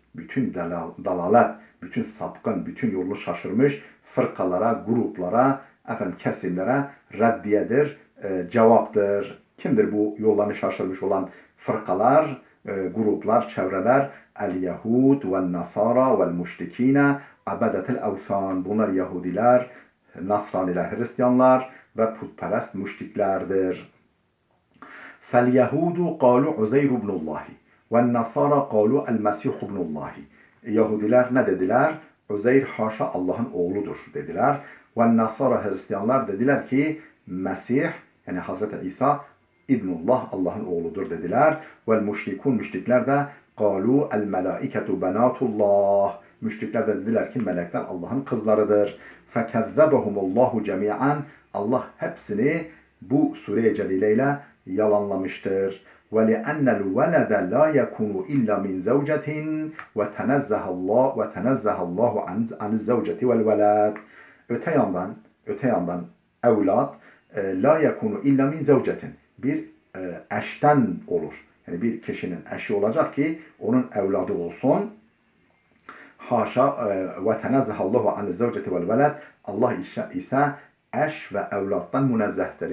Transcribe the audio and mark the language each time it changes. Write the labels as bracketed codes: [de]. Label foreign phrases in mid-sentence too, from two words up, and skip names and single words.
[tr] Bütün dalalet, bütün sapkın, bütün yolu şaşırmış fırkalara, gruplara, kesimlere reddiyedir, cevaptır. Kimdir bu yollarını şaşırmış olan fırkalar, gruplar, çevreler? [ar] اليهود والنصارى والمشركين عبدة الأوثان. [tr] Bunlar Yahudiler, Nasraniler, Hristiyanlar ve putperest müşriklerdir. [ar] فَالْيَهُودُ قَالُوا عُزَيْرُ بْنُ اللّٰهِ وَالنَّصَارَى قَالُوا الْمَسِيحُ بْنُ اللّٰهِ. [tr] Yahudiler ne dediler? Uzeyr haşa Allah'ın oğludur dediler. وَالنَّصَارَى Hristiyanlar dediler ki Mesih, yani Hazreti İsa İbnullah, Allah'ın oğludur dediler. [ar] وَالْمُشْرِكُونَ [tr] Müşrikler de [ar] قَالُوا الْمَلَائِكَةُ بَنَاتُ اللّٰهِ. [tr] Müşrikler de dediler ki melekler Allah'ın kızlarıdır. [ar] فَكَذَّبَهُمُ اللّٰهُ جَمِيعًا. [tr] Allah hepsini bu sure-i celileyle yalanlamıştır. [ar] وَلِأَنَّ الْوَلَدَ لَا يَكُونُ إِلَّا مِنْ زَوْجَةٍ وَتَنَزَّهَ اللّٰهُ عَنِ الزَّوْجَةِ وَالْوَلَدِ. [tr] Öte yandan evlat [ar] لا يكون إلا من زوجة, [tr] bir eşten olur. Yani bir kişinin eşi olacak ki onun evladı olsun. [ar] حاشا وتنزه الله عن الزوجة والولد. [tr] Allah ise eş ve evlattan münezzehtir.